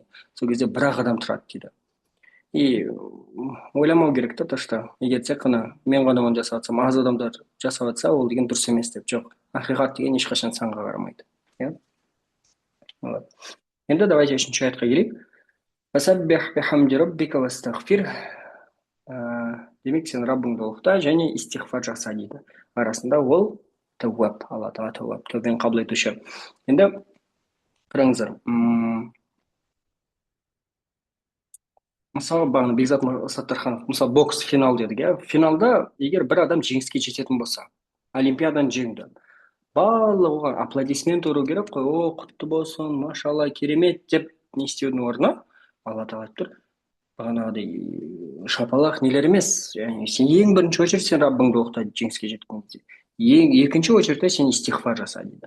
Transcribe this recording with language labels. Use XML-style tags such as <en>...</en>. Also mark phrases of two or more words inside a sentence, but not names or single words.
<kk>Сол кезде бір ақ адам тұрады дейді. И ойламау керек та,</kk> <ru>то что</ru> <kk>егер тек қана мен ғана оны жасап жатсам, аз адамдар жасап жатса, ол деген дұрыс емес деп. Жоқ, ақиқат деген ешқашан санға қарамайды. Иә, енді давайте үшінші аятқа келейік.</kk> <ar>فسبح بحمد ربك واستغفر.</ar> <kk>Демек, сен Раббыңды ұлықта және истиғфар жаса дейді. Арасында ол тәуап, алла тағала тәуап, тәубені қабыл етуші. Енді қараңыздар, мысалы бағана Бекзат Саттарханов, мысалы бокс финал дедік, иә, финалда егер бір адам жеңіске жететін болса, олимпиаданы жеңді, барлығы оған аплодисмент ұру керек қой, о, құтты болсын, машалла, керемет деп не істеудің орнына, алла тағала айтып тұр, бағанағыдай шапалақ нелер емес, яғни сен ең бірінші очередь сен Раббыңды оқта жеңіске жеткен кезде, ең екінші очередьте сен истиғфар жаса дейді.</kk>